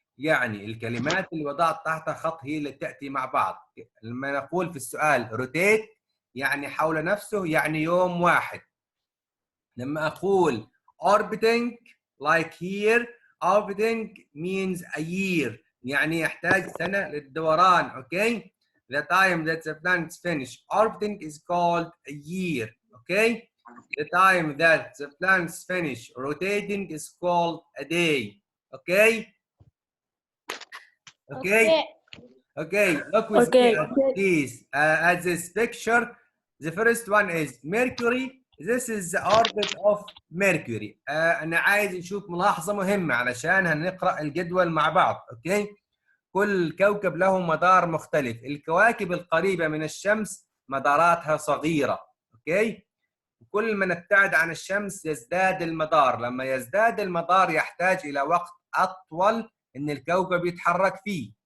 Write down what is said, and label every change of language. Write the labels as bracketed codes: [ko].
[ar] يعني الكلمات اللي وضعت تحتها خط هي اللي تأتي مع بعض. لما نقول في السؤال rotate يعني حول نفسه يعني يوم واحد. لما أقول [en] orbiting like here orbiting means a year [ar] يعني يحتاج سنة للدوران. [en] Okay. The time that the planets finish orbiting is called a year. Okay. The time that the planets finish rotating is called a day. Okay. Okay. Okay. Look with me, please, at this picture. The first one is Mercury. This is the orbit of Mercury. [ar] أنا عايز نشوف ملاحظة مهمة علشان هنقرأ الجدول مع بعض. أوكي. كل كوكب له مدار مختلف. الكواكب القريبة من الشمس مداراتها صغيرة. أوكي. كل ما نبتعد عن الشمس يزداد المدار. لما يزداد المدار يحتاج إلى وقت أطول إن الكوكب يتحرك فيه.